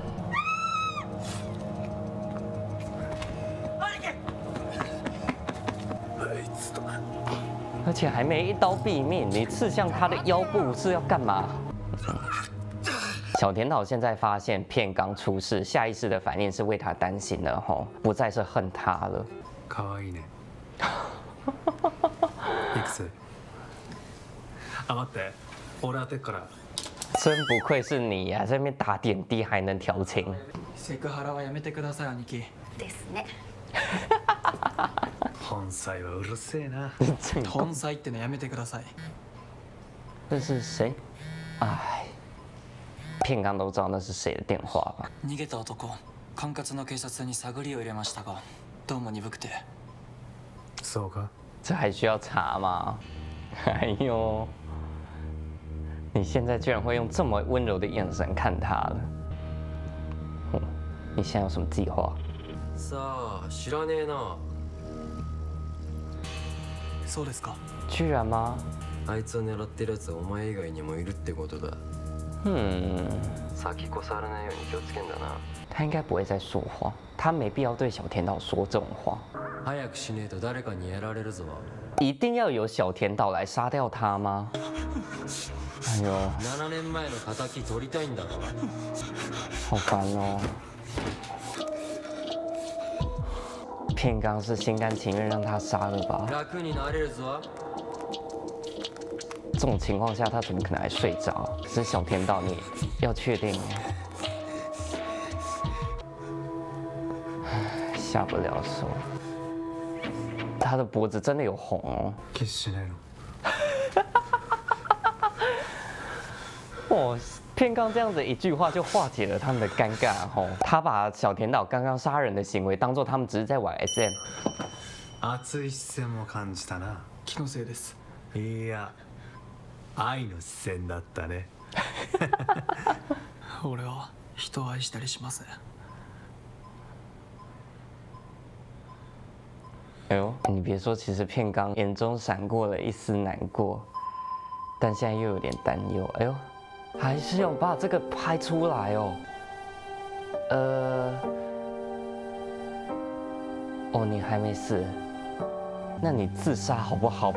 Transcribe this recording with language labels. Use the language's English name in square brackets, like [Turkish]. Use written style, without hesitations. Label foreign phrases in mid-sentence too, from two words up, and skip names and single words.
[Chinese] 而且还没一刀毙命，你刺向他的腰部是要干嘛？小田岛现在发现片冈出事，下意识的反应是为他担心了吼，不再是恨他了。 [Japanese] 可愛いね。いくつ？あ、待って、俺当てっから。 [Chinese] 真不愧是你呀、在那边打点滴还能调情。 [Japanese] セクハラはやめてください、兄貴。ですね。本妻はうるせえな。本妻ってのやめてください。 [Chinese] 这是谁？哎，片冈都知道那是谁的电话吧？ [Japanese] 逃げた男、管轄の警察に探りを入れましたが、どうも鈍くて。そうか。 [Chinese] 这还需要查吗？哎呦，你现在居然会用这么温柔的眼神看他了。你现在有什么计划？ [Japanese] さあ、知らねえな。そうですか。 [Chinese] 居然吗？ [Japanese] あいつを狙ってるやつはお前以外にもいるってことだ。先越されないように気をつけんだな。 [Chinese] 他应该不会再说谎，他没必要对小田岛说这种话。 [Japanese] 早くしねえと誰かにやられるぞ。 [Chinese] 一定要有小田岛来杀掉他吗？哎呦， [Japanese] 7年前の敵取りたいんだろ。 [Chinese] 好烦哦。片冈是心甘情愿让他杀了吧？ [Japanese] 楽になれるぞ。 [Chinese] 这种情况下，他怎么可能还睡着？可是小田岛，你要确定，下不了手。他的脖子真的有红哦。 [Japanese] キスしないの？ [Chinese] 哦，片冈这样子一句话就化解了他们的尴尬吼。他把小田岛刚刚杀人的行为当做他们只是在玩 SM。 [Japanese] 熱い視線も感じたな。気のせいです。いや、愛の視線だったね。俺は人を愛したりしません。 [Chinese] 哎呦，你别说，其实片冈眼中闪过了一丝难过，但现在又有点担忧。哎呦，还是要把这个拍出来哦。哦，你还没死，那你自杀好不好？